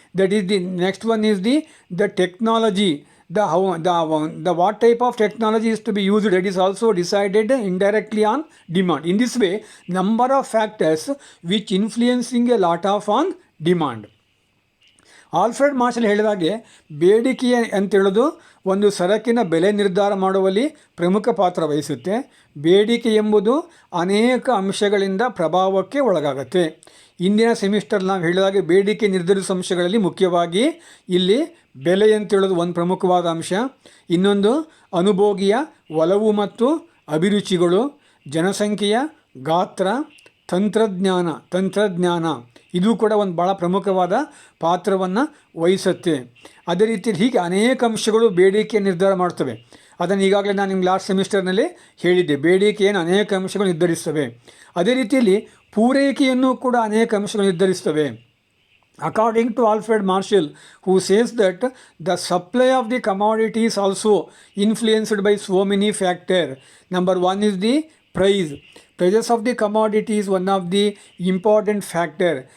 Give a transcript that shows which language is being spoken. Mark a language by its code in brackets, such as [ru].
[en] That is the next one is the technology, the what type of technology is to be used, that is also decided indirectly on demand. In this way, number of factors which influencing a lot of on demand. [kn] Alfred marshal ಹೇಳಿದಾಗೆ ಬೇಡಿಕೆ ಅಂತೇಳೋದು ಒಂದು ಸರಕಿನ ಬೆಲೆ ನಿರ್ಧಾರ ಮಾಡುವಲ್ಲಿ ಪ್ರಮುಖ ಪಾತ್ರ ವಹಿಸುತ್ತೆ. ಬೇಡಿಕೆ ಎಂಬುದು ಅನೇಕ ಅಂಶಗಳಿಂದ ಪ್ರಭಾವಕ್ಕೆ ಒಳಗಾಗುತ್ತೆ. ಇಂದಿನ ಸೆಮಿಸ್ಟರ್ ನಾವು ಹೇಳಿದಾಗೆ ಬೇಡಿಕೆ ನಿರ್ಧರಿಸುವ ಅಂಶಗಳಲ್ಲಿ ಮುಖ್ಯವಾಗಿ ಇಲ್ಲಿ ಬೆಲೆ ಅಂತೇಳೋದು ಒಂದು ಪ್ರಮುಖವಾದ ಅಂಶ. ಇನ್ನೊಂದು ಅನುಭೋಗಿಯ ಒಲವು ಮತ್ತು ಅಭಿರುಚಿಗಳು, ಜನಸಂಖ್ಯೆಯ ಗಾತ್ರ, ತಂತ್ರಜ್ಞಾನ ಇದು ಕೂಡ ಒಂದು ಭಾಳ ಪ್ರಮುಖವಾದ ಪಾತ್ರವನ್ನು ವಹಿಸುತ್ತೆ. ಅದೇ ರೀತಿ ಹೀಗೆ ಅನೇಕ ಅಂಶಗಳು ಬೇಡಿಕೆ ನಿರ್ಧಾರ ಮಾಡ್ತವೆ. ಅದನ್ನು ಈಗಾಗಲೇ ನಾನು ನಿಮ್ಗೆ ಲಾಸ್ಟ್ ಸೆಮಿಸ್ಟರ್ನಲ್ಲಿ ಹೇಳಿದ್ದೆ, ಬೇಡಿಕೆಯನ್ನು ಅನೇಕ ಅಂಶಗಳು ನಿರ್ಧರಿಸ್ತವೆ. ಅದೇ ರೀತಿಯಲ್ಲಿ ಪೂರೈಕೆಯನ್ನು ಕೂಡ ಅನೇಕ ಅಂಶಗಳು ನಿರ್ಧರಿಸ್ತವೆ. [en] According to Alfred Marshall, who says that the supply of the commodity is also influenced by so many factors. Number one is the price. Prices of the commodity is one of the important factor.